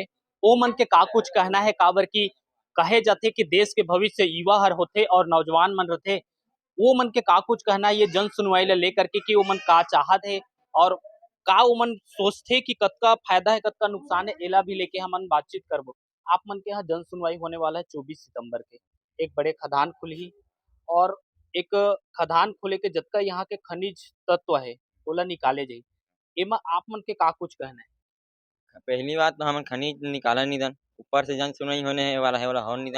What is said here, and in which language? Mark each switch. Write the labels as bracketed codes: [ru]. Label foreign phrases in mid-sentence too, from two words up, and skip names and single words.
[hne] ओ मन के का कुछ कहना है, काबर की कहे जाथे कि देश के भविष्य युवा हर होथे और नौजवान मन रथे। वो मन के का कुछ कहना है ये जन सुनवाई ला लेकर के कि वो मन का चाहत है और का वो मन सोचथे कि कतका फायदा है कतका नुकसान है, एला भी लेके हमन बातचीत करबो। आप मन के यहाँ जन सुनवाई होने वाला है 24 सितंबर के। एक बड़े खदान खुलही और एक खदान खुले के जतका यहाँ के खनिज तत्व है ओला निकाले जाही। एमा आप मन के का कुछ कहना है? पहली बात तो हमन खनिज निकाला निधन, ऊपर से जन सुनवाई होने वाला है वाला हो निधन।